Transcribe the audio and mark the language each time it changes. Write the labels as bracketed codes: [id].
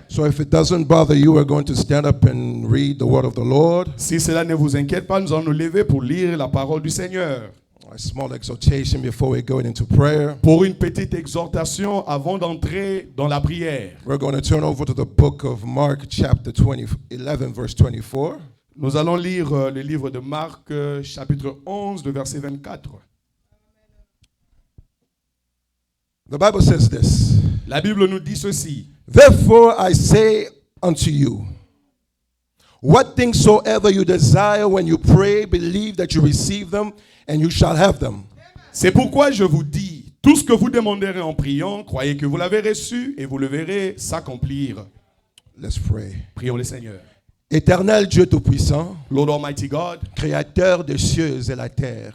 [en] So if it doesn't bother you, we're going to stand up and read the word of the Lord. [fr] Si cela ne vous inquiète pas, nous allons nous lever pour lire la parole du Seigneur. [en] A small exhortation before we go into prayer. [fr] Pour une petite exhortation avant d'entrer dans la prière. [en] We're going to turn over to the book of Mark chapter 11 verse 24. [fr] Nous allons lire le livre de Marc chapitre 11 le verset 24. [en] The Bible says this. [fr] La Bible nous dit ceci. [en] Therefore I say unto you, what things soever you desire when you pray, believe that you receive them and you shall have them. [fr] C'est pourquoi je vous dis, tout ce que vous demanderez en priant, croyez que vous l'avez reçu et vous le verrez s'accomplir. [en] Let's pray. [fr] Prions le Seigneur. Éternel Dieu Tout-Puissant, [en] Lord Almighty God, [fr] Créateur des cieux et la terre,